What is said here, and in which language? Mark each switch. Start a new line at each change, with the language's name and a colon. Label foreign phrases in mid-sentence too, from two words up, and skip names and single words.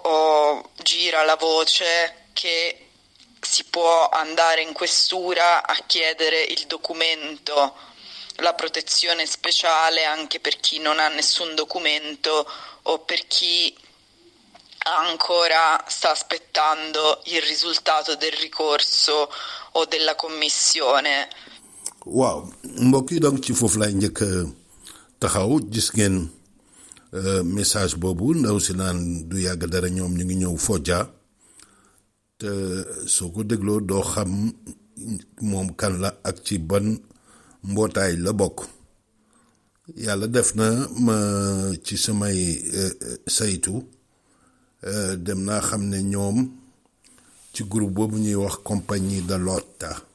Italian: gira la voce che si può andare in questura a chiedere il documento, la protezione speciale anche per chi non ha nessun documento o per chi ancora sta aspettando il risultato del ricorso o della commissione.
Wolof: waaw mbokk yi donc ci foofu laay njëkk taxaw gis ngeen message boobu ndaw si naan du yàgg dara ñoom ñu ngi ñëw Fodja te soo ko dégloo doo xam moom kan la ak ci ban mbootaay la bokk yàlla def na ma ci samay saytu dem naa xam ne ñoom ci groupe boobu ñuy wax compagnie de Lota